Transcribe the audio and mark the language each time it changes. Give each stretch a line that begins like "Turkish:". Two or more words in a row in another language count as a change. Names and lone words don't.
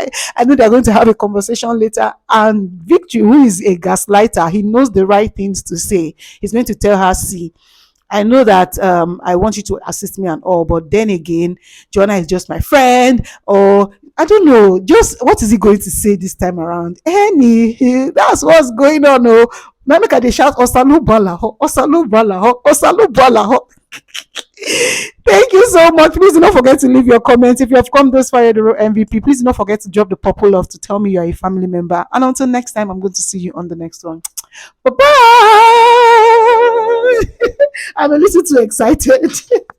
English: I know they're going to have a conversation later, and Victory, who is a gaslighter, he knows the right things to say. He's going to tell her, see, I know that I want you to assist me and all, but then again, Joanna is just my friend, or I don't know, just what is he going to say this time around? That's what's going on. Oh, now look at the shout, Osalu Bala ho, Osalu Bala ho, Osalu Bala ho. Thank you so much. Please do not forget to leave your comments. If you have come this far, the MVP, please do not forget to drop the purple love to tell me you are a family member. And until next time, I'm going to see you on the next one. Bye bye. I'm a little too excited.